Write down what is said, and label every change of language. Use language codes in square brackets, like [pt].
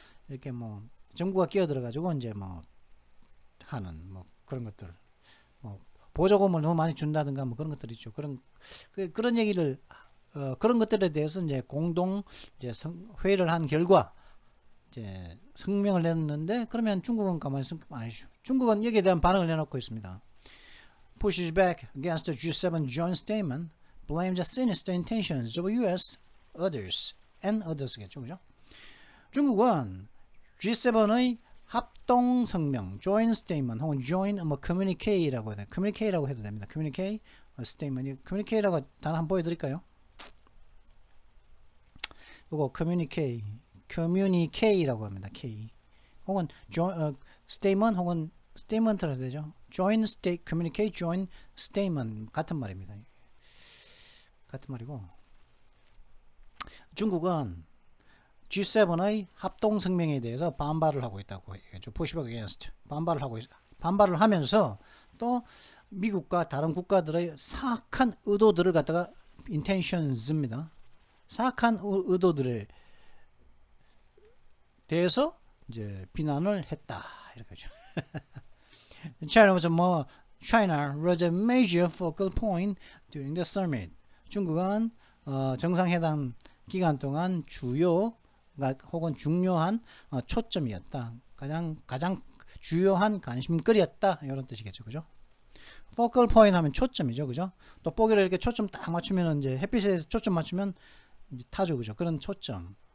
[ko] 이렇게 정부가 끼어들어 가지고 이제 하는 그런 것들, 보조금을 너무 많이 준다든가 그런 것들 있죠. 그런 얘기를 그런 것들에 대해서 이제 공동 이제 회의를 한 결과 이제 성명을 냈는데 그러면 중국은 가만히 아니죠. 중국은 여기에 대한 반응을 내놓고 있습니다. [en] Pushes back against the G7 joint statement, blames the sinister intentions of US and others겠죠, [ko] 그죠? 중국은 G7의 합동 성명, joint statement 혹은 joint communique라고 해요. communique라고 해도 됩니다. communique, statement, communique라고 단어 한번 보여드릴까요? 이거 communique라고 합니다. K 혹은 statement 혹은 statement라 해야 되죠. join state, communicate, join statement 같은 말입니다. 같은 말이고 중국은 G7의 합동 성명에 대해서 반발을 하고 있다고 얘기하죠. [en] pushback against [ko] 반발을 하면서 또 미국과 다른 국가들의 사악한 의도들을 갖다가 intentions입니다. 사악한 의도들에 대해서 이제 비난을 했다 이렇게 하죠. [en] China was a major focal point during the summit. [ko] 중국은 정상회담 기간 동안 주요 혹은 중요한 초점이었다. 가장 주요한 관심거리였다. 이런 뜻이겠죠. 그죠? focal point 하면 초점이죠. 그죠? 돋보기를 이렇게 초점 딱 맞추면 이제 햇빛에 초점 맞추면 이제 타죠. 그죠? 그런 초점.